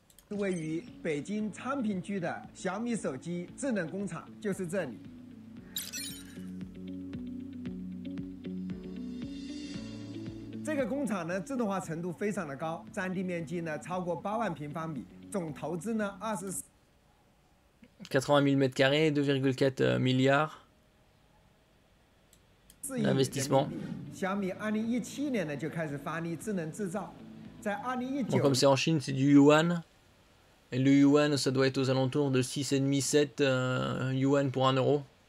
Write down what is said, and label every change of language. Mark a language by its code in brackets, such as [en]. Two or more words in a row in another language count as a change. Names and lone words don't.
[zh] Ce 个工厂呢，自动化程度非常的高，占地面积呢超过8万平方米，总投资呢24 [fr] 80 000 mètres carrés, 2,4 milliards d'investissement. Bon, comme c'est en Chine, c'est du yuan. Et le yuan, ça doit être aux alentours de 6,5-7 yuan pour 1 euro.